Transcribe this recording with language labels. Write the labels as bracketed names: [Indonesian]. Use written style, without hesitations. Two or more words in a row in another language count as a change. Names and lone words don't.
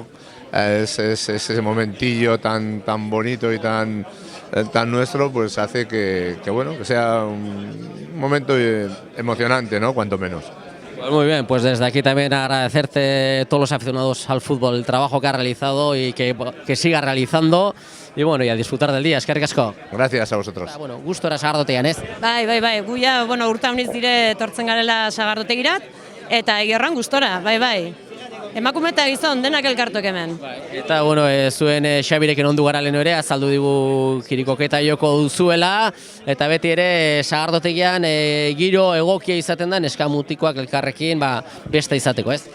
[Spanish] Es ese momentillo tan bonito y tan nuestro, pues hace que sea un momento emocionante, ¿no? Cuanto menos. Pues muy bien, pues desde aquí también agradecerte a todos los aficionados al fútbol el trabajo que ha realizado y que siga realizando y a disfrutar del día. [Basque] Eskerrik asko. [Spanish] Gracias a vosotros. [Basque] Gustora sagardotegian, ez? Bai, gu ja, urte honiz dire etortzen garela sagardotegirat eta egiorran gustora, bai. emakume eta gizon denak elkartok hemen. Eta, bueno, zuen Xabirekin ondu gara lehenu ere, azaldu digu kirikoketa joko duzuela, eta beti ere sagardotegian giro egokia izaten da neskamutikoak elkarrekin beste izateko, ez?